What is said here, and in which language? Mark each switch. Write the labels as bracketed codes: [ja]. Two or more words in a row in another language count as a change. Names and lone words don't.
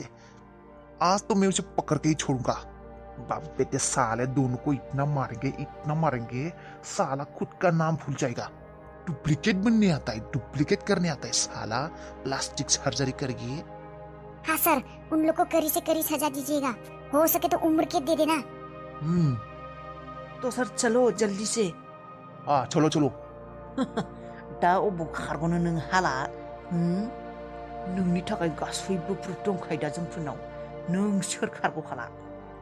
[hi] आज तो मैं उसे पकड़ के ही छोड़ूंगा। बाप बेटे साले दोनों को इतना मारेंगे साला खुद का नाम भूल जाएगा। डुप्लीकेट बनने आता है, डुप्लीकेट करने आता है साला। प्लास्टिक सर्जरी करेगी। हाँ सर, उन लोग को कड़ी से कड़ी सजा दीजिएगा। हो सके तो उम्र कैद दे देना। तो सर चलो जल्दी से। हाँ चलो। [brx] दा अबाव खारग'नो नों हाला? नोंनि थाखाय गासैबो प्रुफ दंखायो दा जोंफोरनाव। नों सोर खारग' हाला?